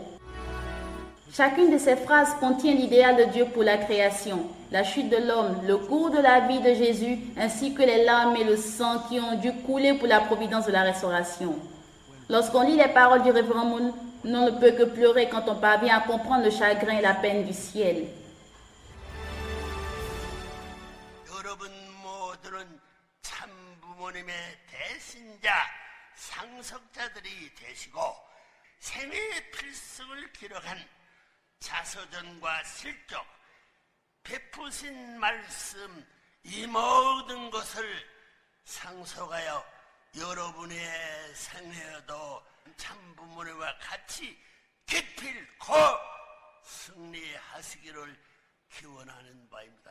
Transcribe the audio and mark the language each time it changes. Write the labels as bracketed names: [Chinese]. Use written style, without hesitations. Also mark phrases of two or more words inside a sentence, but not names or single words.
[French] Chacune de ces phrases contient l'idéal de Dieu pour la création, la chute de l'homme, le cours de la vie de Jésus, ainsi que les larmes et le sang qui ont dû couler pour la providence de la restauration. Lorsqu'on lit les paroles du révérend Moon, on ne peut que pleurer quand on parvient à comprendre le chagrin et la peine du ciel. [Korean] 상속자들이 되시고 생애의 필승을 기록한 자서전과 실적, 베푸신 말씀 이 모든 것을 상속하여 여러분의 생애에도 참부모님과 같이 기필코 승리하시기를 기원하는 바입니다.